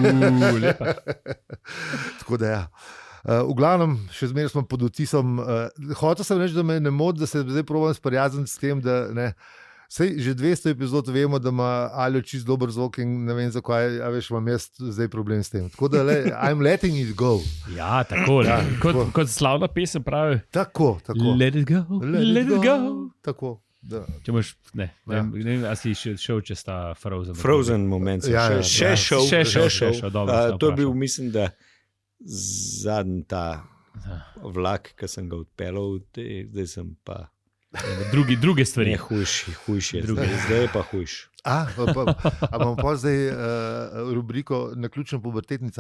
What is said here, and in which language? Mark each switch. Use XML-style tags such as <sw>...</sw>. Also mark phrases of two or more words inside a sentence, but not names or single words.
<sl>Tako da ja. V glavnem, še zmeraj smo pod vtisom. Hotel sem reči, da me ne moti, da se zdaj probam sprijazniti s tem, da ne. Sej, že 200 epizod vemo, da ima Aljo čist dober zvok in ne vem zakaj, a veš, imam jaz zdaj problem s tem. Tako da,</sl> <en>I'm letting it go.</en> <sl>Ja, tako, kot slavna pesem pravi. Tako.</sl> <en>Let it go, let it go.</en> <sl>Tako, da. Če boš, ne vem, a si šel čez ta Frozen.</sl> <en>Frozen moment,</en> <sl>še šel. To je bil, mislim, da zadnji ta vlak, ki sem ga odpeljal, zdaj sem pa... Druge stvari. Ne, hujši je. Zdaj je pa hujš. A bomo pa zdaj rubriko Naključna pubertetnica.</sl>